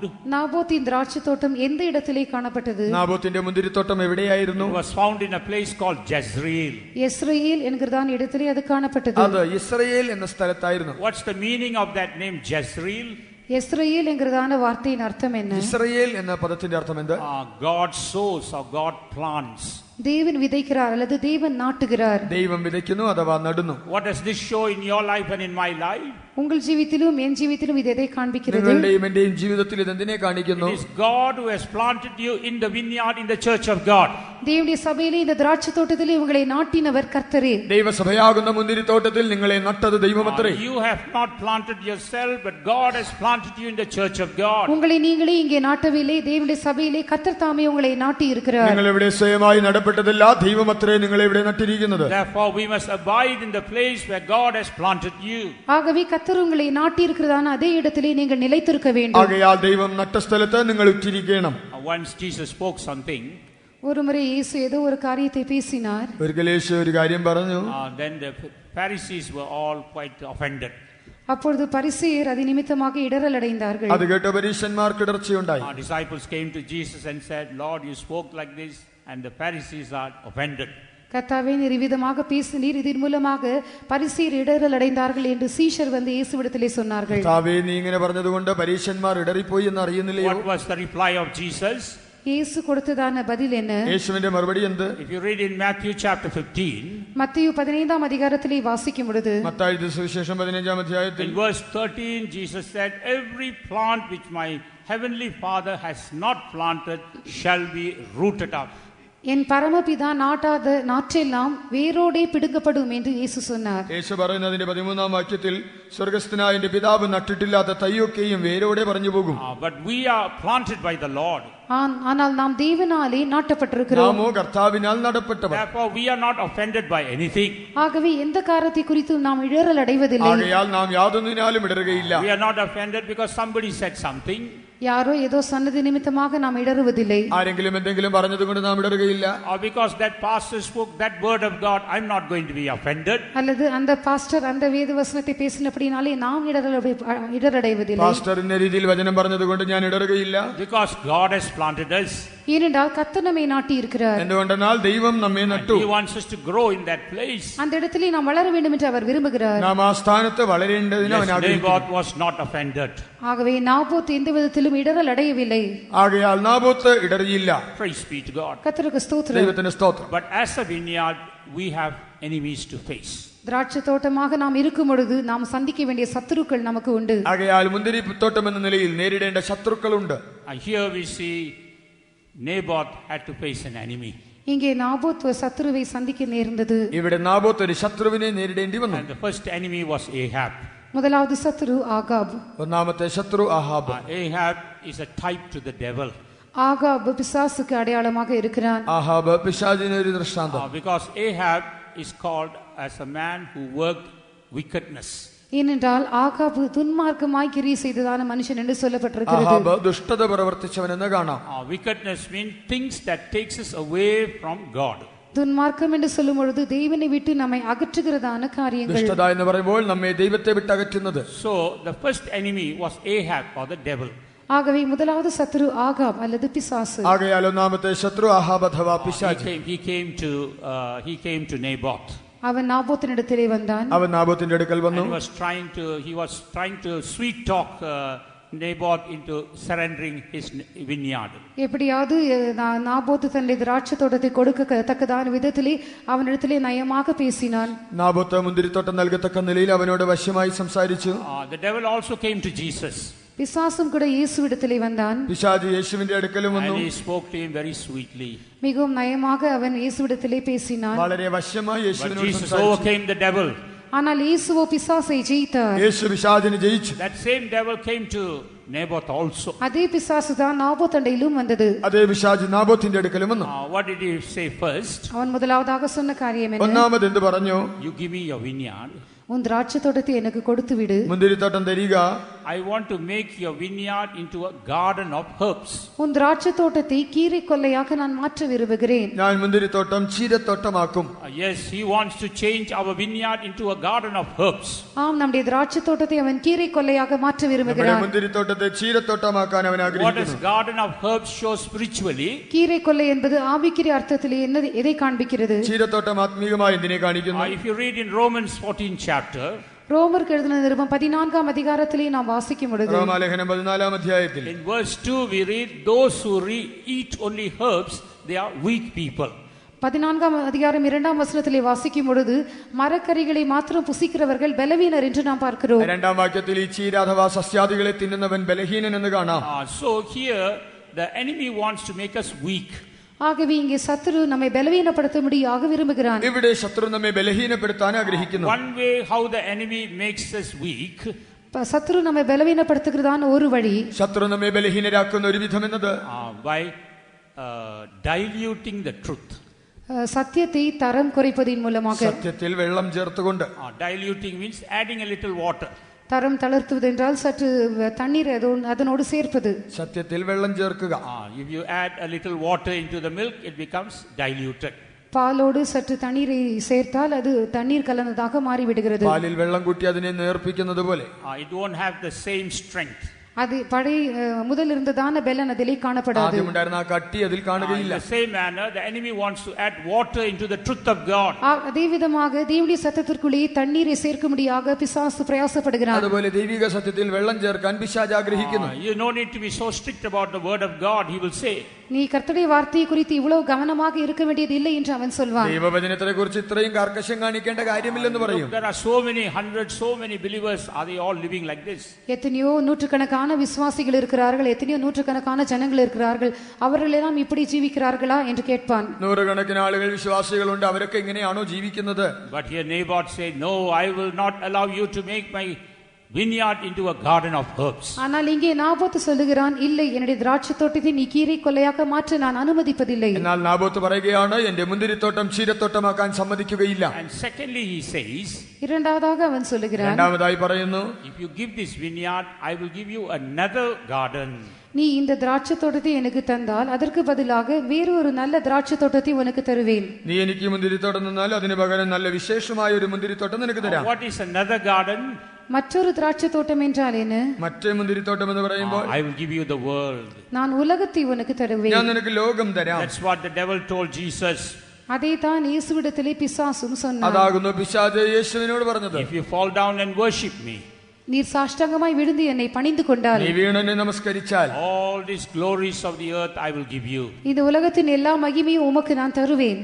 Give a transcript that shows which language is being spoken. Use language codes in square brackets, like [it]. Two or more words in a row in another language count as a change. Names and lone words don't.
[ta] நாபோத்தின் திராட்சை தோட்டம் எந்த இடத்திலே காணப்பட்டது? [ml] നാബോത്തിന്റെ മുന്തിരിത്തോട്ടം എവിടെയായിരുന്നു? [en] It was found in a place called Jezreel. [ta] எஸ்ரேல் என்கிறதான இடத்திலே அது காணப்பட்டது. [ml] അത് ഇസ്രയേൽ എന്ന സ്ഥലത്തായിരുന്നു. [en] What's the meaning of that name Jezreel? [ta] எஸ்ரேல் என்கிறதான வார்த்தையின் அர்த்தம் என்ன? [ml] ഇസ്രയേൽ എന്ന പദത്തിന്റെ അർത്ഥം എന്ത്? [en] God sows or God plants. [ta] தேவன் விதைக்கிறார் அல்லது தேவன் நாட்டுகிறார். [ml] ദൈവം വിതയ്ക്കുന്നു അഥവാ നടുന്നു. [en] What does this show in your life and in my life? [ta] உங்கள் ஜீவித்திலும் என் ஜீவித்திலும் இது எதை காண்பிக்கிறது? [ml] നിങ്ങളുടെയും എന്റെയും ജീവിതത്തിൽ ഇത് എന്തിനെ കാണിക്കുന്നു? [en] It is God who has planted you in the vineyard in the church of God. [ta] தேவனுடைய சபையிலே இந்த திராட்சை தோட்டத்திலே உங்களை நாட்டினவர் கர்த்தரே. [ml] ദൈവസഭയാകുന്ന മുന്തിരിത്തോട്ടത്തിൽ നിങ്ങളെ നട്ടത് ദൈവമത്രേ. [en] You have not planted yourself, but God has planted you in the church of God. [ta] உங்களை நீங்களே இங்கே நாட்டவில்லை, தேவனுடைய சபையிலே கர்த்தர் தாமே உங்களை நாட்டி இருக்கிறார். [ml] നിങ്ങൾ ഇവിടെ സ്വയമായി നടപ്പെട്ടതല്ല, ദൈവമത്രേ നിങ്ങളെ ഇവിടെ നട്ടിരിക്കുന്നത്. [en] Therefore we must abide in the place where God has planted you. [ta] ஆகவே கர்த்தர் உங்களை நாட்டி இருக்கிறதான அதே இடத்திலே நீங்கள் நிலைத்திருக்க வேண்டும். [ml] ആകയാൽ ദൈവം നട്ട സ്ഥലത്ത് നിങ്ങൾ ഉറ്റിരിക്കണം. [en] Once Jesus spoke something. [ta] ஒரு முறை இயேசு ஏதோ ஒரு காரியத்தை பேசினார். [ml] ഒരിക്കൽ യേശു ഒരു കാര്യം പറഞ്ഞു. [en] Then the Pharisees were all quite offended. [ta] அப்பொழுது பரிசேயர் அது நிமித்தமாக இடறல் அடைந்தார்கள். [ml] അത് കേട്ട പരീശന്മാർക്ക് ഇടർച്ചയുണ്ടായി. [en] Our disciples came to Jesus and said, Lord, you spoke like this, and the Pharisees are offended. [ta] கர்த்தாவே நீர் விதமாக பேசினீர், இதன் மூலமாக பரிசேயர் இடறல் அடைந்தார்கள் என்று சீஷர் வந்து இயேசுவிடத்திலே சொன்னார்கள். [ml] കർത്താവേ നീ ഇങ്ങനെ പറഞ്ഞതുകൊണ്ട് പരീശന്മാർ ഇടറിപ്പോയി എന്ന് അറിയുന്നില്ലയോ? [en] What was the reply of Jesus? [ta] இயேசு கொடுத்ததான பதில் என்ன? [ml] യേശുവിന്റെ മറുപടി എന്ത്? [en] If you read in Matthew chapter 15, [ta] மத்தேயு 15ஆம் அதிகாரத்திலே வாசிக்கும் பொழுது, [ml] മത്തായി സുവിശേഷം 15-ാം അധ്യായത്തിൽ [en] in verse 13, Jesus said, every plant which my heavenly Father has not planted shall be rooted up. [ta] என் பரமபிதா நாட்டாத நாற்றெல்லாம் வேரோடே பிடுங்கப்படும் என்று இயேசு சொன்னார். [ml] യേശു പറയുന്നതിന്റെ 13-ാം വാക്യത്തിൽ സ്വർഗ്ഗസ്ഥനായ എന്റെ പിതാവ് നട്ടിട്ടില്ലാത്ത തൈയൊക്കെയും വേരോടെ പറഞ്ഞു പോകും. [en] But we are planted by the Lord. [ta] ஆனால் நாம் தேவனாலே நாட்டப்பட்டிருக்கிறோம். [ml] നാമോ കർത്താവിനാൽ നടപ്പെട്ടവർ. [en] Therefore we are not offended by anything. [ta] ஆகவே எந்த காரியத்தை குறித்தும் நாம் இடறல் அடைவதில்லை. [ml] ആകയാൽ നാം യാതൊന്നിനാലും ഇടറുകയില്ല. [en] We are not offended because somebody said something. [ta] யாரோ ஏதோ சொன்னது நிமித்தமாக நாம் இடறுவதில்லை. [ml] ആരെങ്കിലും എന്തെങ്കിലും പറഞ്ഞതുകൊണ്ട് നാം ഇടറുകയില്ല. [en] Or because that pastor spoke that word of God, I'm not going to be offended. [ta] அல்லது அந்த பாஸ்டர் அந்த வேத வசனத்தை பேசினபடினாலே நாம் இடரடைவதில்லை. [ml] പാസ്റ്റർ ഇന്ന രീതിയിൽ വചനം പറഞ്ഞതുകൊണ്ട് ഞാൻ ഇടറുകയില്ല. [en] Because God has planted us. [ta] ஏனென்றால் கர்த்தர் நம்மை நாட்டி இருக்கிறார். [ml] എന്തുകൊണ്ടെന്നാൽ ദൈവം നമ്മെ നട്ടു. [en] He wants us to grow in that place. [ta] அந்த இடத்திலே நாம் வளர வேண்டும் என்று அவர் விரும்புகிறார். [ml] നാം ആ സ്ഥാനത്ത് വളരേണ്ടതിന് അവൻ ആഗ്രഹിക്കുന്നു. [en] Naboth was not offended. [ta] ஆகவே நாபோத் எந்த விதத்திலும் இடறல் அடையவில்லை. [ml] ആകയാൽ നാബോത്ത് ഇടറിയില്ല. [en] Praise be to God. [ta] கர்த்தருக்கு ஸ்தோத்திரம். [ml] ദൈവത്തിന് സ്തോത്രം. [en] But as a vineyard, we have enemies to face. [ta] திராட்சை தோட்டமாக நாம் இருக்கும் பொழுது நாம் சந்திக்க வேண்டிய சத்துருக்கள் நமக்கு உண்டு. [ml] ആകയാൽ മുന്തിരിത്തോട്ടം എന്ന നിലയിൽ നേരിടേണ്ട ശത്രുക്കളുണ്ട്. [en] Here we see Naboth had to face an enemy. [ta] இங்கே நாபோத் ஒரு சத்துருவை சந்திக்க நேர்ந்தது. [ml] ഇവിടെ നാബോത്ത് ഒരു ശത്രുവിനെ നേരിടേണ്ടി വന്നു. [en] And the first enemy was Ahab. [ta] முதலாவது சத்துரு ஆகாப். [ml] ഒന്നാമത്തെ ശത്രു ആഹാബ്. [en] Ahab is a type to the devil. [ta] ஆகாப் பிசாசுக்கு அடையாளமாக இருக்கிறான். [ml] ആഹാബ് പിശാചിന് ഒരു ദൃഷ്ടാന്തം. [en] Because Ahab is called as a man who worked wickedness. [ta] ஏனென்றால் ஆகாப் துன்மார்க்கமாய் கிரியை செய்ததான மனுஷன் என்று சொல்லப்பட்டிருக்கிறது. [ml] ആഹാബ് ദുഷ്ടത പ്രവർത്തിച്ചവനെന്ന് കാണാം. [en] Wickedness means things that takes us away from God. [ta] துன்மார்க்கம் என்று சொல்லும் பொழுது தேவனை விட்டு நம்மை அகற்றுகிறதான காரியங்கள். [ml] ദുഷ്ടത എന്ന് പറയുമ്പോൾ നമ്മെ ദൈവത്തെ വിട്ട് അകറ്റുന്നത്. [en] So the first enemy was Ahab or the devil. [ta] ஆகவே முதலாவது சத்துரு ஆகாப் அல்லது பிசாசு. [ml] ആകയാൽ ഒന്നാമത്തെ ശത്രു ആഹാബ് അഥവാ പിശാച്. [en] He came to Naboth. [ta] அவன் நாபோத்தினிடத்திலே வந்தான். [ml] അവൻ നാബോത്തിന്റെ അടുക്കൽ വന്നു. [en] He was trying to sweet talk Naboth into surrendering his vineyard. [ta] எப்படியாவது நாபோத்து தன்னுடைய திராட்சை தோட்டத்தை கொடுக்கத்தக்கதான விதத்திலே அவனிடத்திலே நயமாக பேசினான். [ml] നാബോത്ത് മുന്തിരിത്തോട്ടം നൽകത്തക്ക നിലയിൽ അവനോട് വശ്യമായി സംസാരിച്ചു. [en] The devil also came to Jesus. [ta] பிசாசும் கூட இயேசுவிடத்திலே வந்தான். [ml] പിശാച് യേശുവിന്റെ അടുക്കലും വന്നു. [en] And he spoke to him very sweetly. [ta] மிகவும் நயமாக அவன் இயேசுவிடத்திலே பேசினான். [ml] വളരെ വശ്യമായി യേശുവിനോട് [en] Jesus [ml] സംസാരിച്ചു. [en] overcame the devil. [ta] ஆனால் இயேசுவோ பிசாசை ஜெயித்தார். [ml] യേശു പിശാചിനെ ജയിച്ചു. [en] That same devil came to Naboth also. [ta] அதே பிசாசு தான் நாபோத்தண்டையிலும் வந்தது. [ml] അതേ പിശാച് നാബോത്തിന്റെ അടുക്കലും വന്നു. [en] What did he say first? [ta] அவன் முதலாவதாக சொன்ன காரியம் என்ன? [ml] ഒന്നാമത് എന്ത് പറഞ്ഞു? [en] You give me your vineyard. [ta] உன் திராட்சை தோட்டத்தை எனக்கு கொடுத்து விடு. [ml] മുന്തിരിത്തോട്ടം തരിക. [en] I want to make your vineyard into a garden of herbs. [ta] உன் திராட்சை தோட்டத்தை கீரை கொல்லையாக நான் மாற்ற விரும்புகிறேன். [ml] ഞാൻ മുന്തിരിത്തോട്ടം ചീരത്തോട്ടമാക്കും. [en] Yes, he wants to change our vineyard into a garden of herbs. [ta] ஆம், நம்முடைய திராட்சை தோட்டத்தை அவன் கீரை கொல்லையாக மாற்ற விரும்புகிறான். [ml] മുന്തിരിത്തോട്ടത്തെ ചീരത്തോട്ടമാക്കാൻ അവൻ [en] What does [ml] ആഗ്രഹിക്കുന്നു. [en] garden of herbs show spiritually? [ta] கீரை கொல்லை என்பது ஆவிக்குரிய அர்த்தத்திலே எதை காண்பிக்கிறது? [ml] ചീരത്തോട്ടം ആത്മീയമായി എന്തിനെ കാണിക്കുന്നു? [en] If you read in Romans 14 chapter, [ta] ரோமருக்கு எழுதின நிருபம் 14ஆம் அதிகாரத்திலே நாம் வாசிக்கும் பொழுது [ml] റോമാലേഖനം 14-ാം അധ്യായത്തിൽ [en] in verse 2 we read, those who eat only herbs, they are weak people. [ta] 14ஆம் அதிகாரம் 2ஆம் வசனத்திலே வாசிக்கும் பொழுது மரக்கறிகளை மாத்திரம் புசிக்கிறவர்கள் பலவீனர் என்று நாம் பார்க்கிறோம். [ml] 2ஆം വാക്യത്തിൽ ഈ ചീര അഥവാ സസ്യാദികളെ തിന്നുന്നവൻ ബലഹീനൻ എന്ന് കാണാം. [en] So here the enemy wants to make us weak. [ta] ஆகவே இங்கே சத்துரு நம்மை பலவீனப்படுத்தும்படியாக விரும்புகிறான். [ml] ഇവിടെ ശത്രു നമ്മെ ബലഹീനപ്പെടുത്താൻ ആഗ്രഹിക്കുന്നു. [en] One way how the enemy makes us weak, [ta] சத்துரு நம்மை பலவீனப்படுத்துகிறதான ஒரு வழி, [ml] ശത്രു നമ്മെ ബലഹീനരാക്കുന്ന ഒരു വിധം എന്നത് [en] by diluting the truth. [ta] சத்தியத்தை தரம் குறைப்பதின் மூலமாக. [ml] സത്യത്തിൽ വെള്ളം ചേർത്തുകൊണ്ട്. [en] Diluting means adding a little water. [ta] தரம் தளர்த்துவது என்றால் சற்று தண்ணீர் அதனோடு சேர்ப்பது. [ml] സത്യത്തിൽ വെള്ളം ചേർക്കുക. [en] If you add a little water into the milk, it becomes diluted. [ta] பாலோடு சற்று தண்ணீரை சேர்த்தால் அது தண்ணீர் கலந்ததாக மாறிவிடுகிறது. [ml] പാലിൽ വെള്ളം കൂട്ടി അതിനെ നേർപ്പിക്കുന്നത് പോലെ. [en] It won't have the same strength. [ta] அது பழைய முதல் இருந்ததான பெலன் அதிலே காணப்படாது. [ml] ആദ്യം ഉണ്ടായിരുന്ന ആ കട്ടി അതിൽ കാണുകയില്ല. [en] In the same manner, the enemy wants to add water into the truth of God. [ta] அதே விதமாக தேவனுடைய சத்தத்திற்குள்ளே தண்ணீரை சேர்க்கும்படியாக பிசாசு பிரயாசப்படுகிறான். [ml] അതുപോലെ ദൈവിക സത്യത്തിൽ വെള്ളം ചേർക്കാൻ പിശാച് ആഗ്രഹിക്കുന്നു. [en] You no need to be so strict about the word of God, he will say. [ta] நீ கர்த்தருடைய வார்த்தையை குறித்து இவ்வளவு கவனமாக இருக்க வேண்டியது இல்லை என்று அவன் சொல்வான். [ml] ദൈവവചനത്തെ കുറിച്ച് ഇത്രയും കാർക്കശ്യം കാണിക്കേണ്ട കാര്യമില്ലെന്ന് പറയും. [en] There are so many hundreds, so many believers, are they all living like this? [ta] எத்தனையோ நூற்றுக்கணக்கான விசுவாசிகள் இருக்கிறார்கள், எத்தனையோ நூற்றுக்கணக்கான ஜனங்கள் இருக்கிறார்கள், அவர்கள் எல்லாம் இப்படி ஜீவிக்கிறார்களா என்று கேட்பான். [ml] നൂറുകണക്കിന് ആളുകൾ വിശ്വാസികളുണ്ട്, അവരൊക്കെ ഇങ്ങനെയാണോ ജീവിക്കുന്നത്? [en] But here Naboth said, no, I will not allow you to make my vineyard into a garden of herbs. [ta] ஆனால் இங்கே நாபோத்து சொல்லுகிறான், இல்லை, என்னுடைய திராட்சை தோட்டத்தை நீ கீரை கொல்லையாக்க மாற்ற நான் அனுமதிப்பதில்லை. [ml] എന്നാൽ നാബോത്ത് പറയുകയാണ്, എന്റെ മുന്തിരിത്തോട്ടം ചീരത്തോട്ടമാക്കാൻ സമ്മതിക്കുകയില്ല. [en] And secondly he says, [ta] இரண்டாவதாக அவன் சொல்லுகிறான், [ml] രണ്ടാമതായി പറയുന്നു, [en] if you give this vineyard, I will give you another garden. [ta] நீ இந்த திராட்சை தோட்டத்தை எனக்கு தந்தால் அதற்கு பதிலாக வேறு ஒரு நல்ல திராட்சை தோட்டத்தை உனக்கு தருவேன். [ml] നീ എനിക്ക് മുന്തിരിത്തോട്ടം തന്നാൽ അതിന് പകരം നല്ല വിശേഷമായ ഒരു മുന്തിരിത്തോട്ടം നിനക്ക് തരാം. [en] What is another garden? [ta] மற்றொரு திராட்சை தோட்டம் என்றால் என்ன? [ml] മറ്റേ മുന്തിരിത്തോട്ടം എന്ന് പറയുമ്പോൾ, [en] I will give you the world. [ta] நான் உலகத்தை உனக்கு தருவேன். [ml] ഞാൻ നിനക്ക് ലോകം തരാം. [en] That's what the devil told Jesus. [ta] அதை தான் இயேசுவிடத்திலே பிசாசும் சொன்னான். [ml] അതാകുന്നു പിശാച് യേശുവിനോട് പറഞ്ഞത്. [en] If you fall down and worship me, [ta] நீர் சாஷ்டாங்கமாய் விழுந்து என்னை பணிந்து கொண்டால், [ml] നീ വീണെന്നെ നമസ്കരിച്ചാൽ, [en] all these glories of the earth I will give you. [ta] இந்த உலகத்தின் எல்லா மகிமையும் உமக்கு நான் தருவேன்.